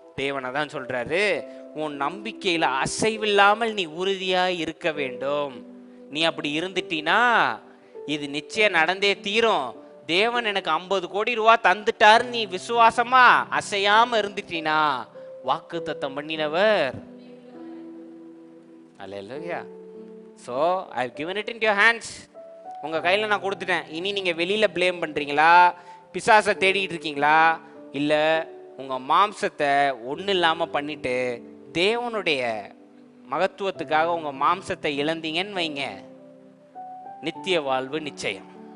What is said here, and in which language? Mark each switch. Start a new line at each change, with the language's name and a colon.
Tamil: தேவனை தான் சொல்றாரு, உன் நம்பிக்கையில அசைவில்லாமல் நீ உறுதியா இருக்க வேண்டும். நீ அப்படி இருந்துட்டீனா இது நிச்சயம் நடந்தே தீரும். தேவன் எனக்கு 50 கோடி ரூபா தந்துட்டாரு, நீ விசுவாசமா அசையாம இருந்துட்டீனா வாக்குத்தத்தம் பண்ணினவர். அல்லேலூயா.
English: So I have given it into your hands.
Tamil: உங்க கையில நான் கொடுத்துட்டேன். இனி நீங்க வெளியில ப்ளேம் பண்றீங்களா, பிசாசை தேடிட்டு இருக்கீங்களா, இல்ல உங்க மாம்சத்தை ஒண்ணு இல்லாம பண்ணிட்டு தேவனுடைய மகத்துவத்துக்காக உங்க மாம்சத்தை இழந்தீங்கன்னு வைங்க, நித்திய வாழ்வு நிச்சயம்.